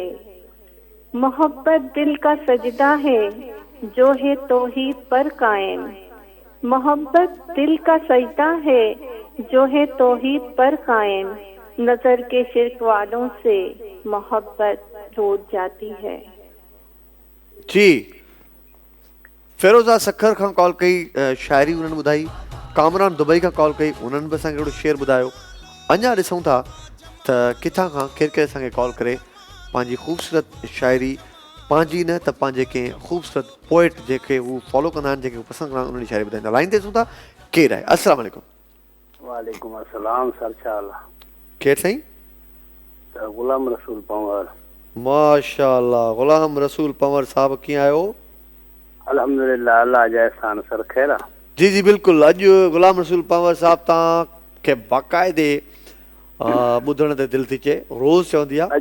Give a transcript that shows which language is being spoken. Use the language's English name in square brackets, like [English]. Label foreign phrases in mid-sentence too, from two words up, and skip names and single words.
[Urdu] محبت دل کا سجدہ ہے جو ہے توحید پر قائم، محبت دل کا سجدہ ہے جو ہے توحید پر قائم، نظر کے شرک والوں سے محبت روٹھ جاتی ہے. [Sindhi] जी। फेरोजा सखर खां कॉल कई, शाइरी उन्हनि ॿुधाई। कामरान दुबई खां कॉल कई, उन्हनि बि असांखे हिकिड़ो शेर ॿुधायो। अञा ॾिसूं था त किथां खां केरु केरु असांखे कॉल करे पंहिंजी ख़ूबसूरत शाइरी, पंहिंजी न त पंहिंजे कंहिं ख़ूबसूरत पोइट जेके हू फॉलो कंदा आहिनि, जेके पसंदि कंदा आहिनि, उन्हनि जी शाइरी ॿुधाईंदा। लाइन ते ॾिसूं था केरु आहे। [Arabic] السلام عليكم. وعليكم السلام [Sindhi] सर, छा हाल आहे? केरु साईं? सर गुलाम रसूल पंवर। माशाअल्लाह गुलाम रसूल पंवर साहब कीअं आहियो? अल्हम्दुलिल्लाह अल्लाह जा एहसान। सर ख़ैर आहे? जी जी बिल्कुलु। अॼु गुलाम रसूल पंवर साहब तव्हांखे बाक़ाइदे ॿुधण ते दिलि थी चए, रोज़ चवंदी आहे।